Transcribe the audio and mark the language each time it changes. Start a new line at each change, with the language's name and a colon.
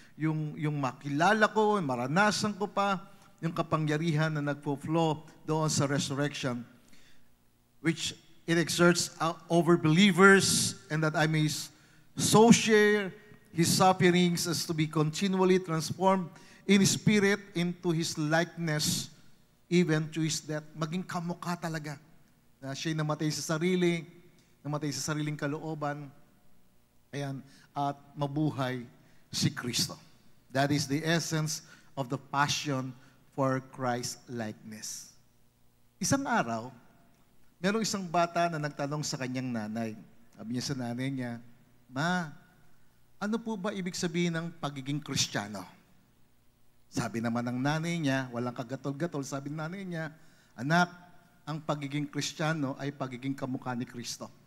Filipino: Yung makilala ko, maranasan ko pa, yung kapangyarihan na nagpo-flow doon sa
English: resurrection, which it exerts over believers, and that I may so share His sufferings as to be continually transformed in spirit into His likeness, even to His death.
Filipino: Maging kamukha talaga. Na siya'y namatay sa sarili, namatay sa sariling kalooban, ayan, at mabuhay si Kristo.
English: That is the essence of the passion for Christ-likeness.
Filipino: Isang araw, merong isang bata na nagtanong sa kanyang nanay. Sabi niya sa nanay niya, Ma, ano po ba ibig sabihin ng pagiging Kristiyano? Sabi naman ng nanay niya, walang kagatol-gatol, sabi ng nanay niya, anak, ang pagiging Kristiyano ay pagiging kamukha ni Kristo.